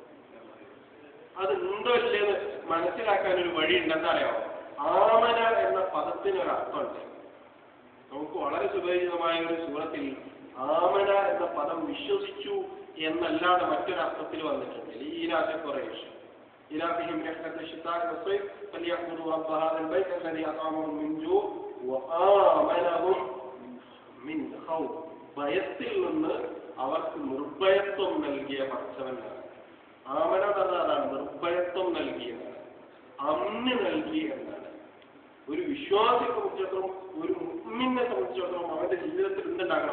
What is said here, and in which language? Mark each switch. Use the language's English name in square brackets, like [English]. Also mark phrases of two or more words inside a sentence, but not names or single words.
[Malayalam] അത് ഉണ്ടോ ഇല്ലെന്ന് മനസ്സിലാക്കാൻ ഒരു വഴി ഉണ്ടെന്ന് അറിയാമോ? ആമന എന്ന പദത്തിനൊരർത്ഥമുണ്ട്. നമുക്ക് വളരെ സുപരിചിതമായ ഒരു സൂറത്തിൽ ആമന എന്ന പദം വിശ്വസിച്ചു എന്നല്ലാതെ മറ്റൊരർത്ഥത്തിൽ വന്നിട്ടുണ്ട്. [Arabic] إيلاف قريش إلههم رحلة الشتاء والصيف فليعبدوا رب هذا البيت الذي أطعمهم من جوع وآمنهم من خوف. [Malayalam] ഭയത്തിൽ നിന്ന് അവർക്ക് നിർഭയത്വം നൽകിയ പടച്ചവനാണ്. ആമന അതാണ് നിർഭയത്വം നൽകിയതാണ്, അന്ന് നൽകി എന്നാണ്. ഒരു വിശ്വാസിയെ സംബന്ധിച്ചിടത്തോളം, ഒരു മുഅ്മിനെ സംബന്ധിച്ചിടത്തോളം അവന്റെ ജീവിതത്തിൽ എന്തുണ്ടാകണം?